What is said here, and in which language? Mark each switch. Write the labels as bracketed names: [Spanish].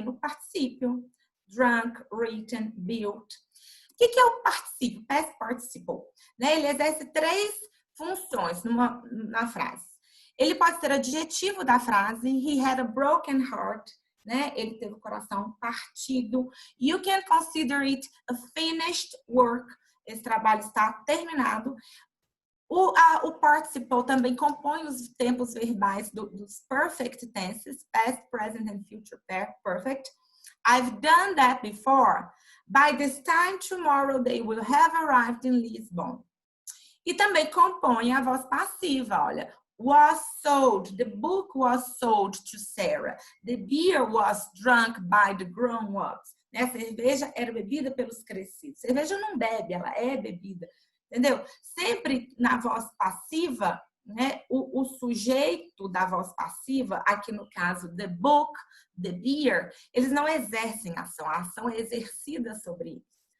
[Portuguese] No particípio. Drunk, written, built. O que é o particípio? Past participle. Né? Ele exerce três funções na frase. Ele pode ser adjetivo da frase. [English] He had a broken heart. [Portuguese] Né? Ele teve o coração partido. [English] You can consider it a finished work. [Portuguese] Esse trabalho está terminado. O participle também compõe os tempos verbais dos perfect tenses, [English] past, present and future perfect. I've done that before. By this time tomorrow they will have arrived in Lisbon. [Portuguese] E também compõe a voz passiva, olha. [English] Was sold, the book was sold to Sarah. The beer was drunk by the grown-ups. [Portuguese] A cerveja era bebida pelos crescidos. Cerveja não bebe, ela é bebida. Entendeu? Sempre na voz passiva, né, o sujeito da voz passiva, aqui no caso, the book, the beer, eles não exercem ação, a ação é exercida sobre eles.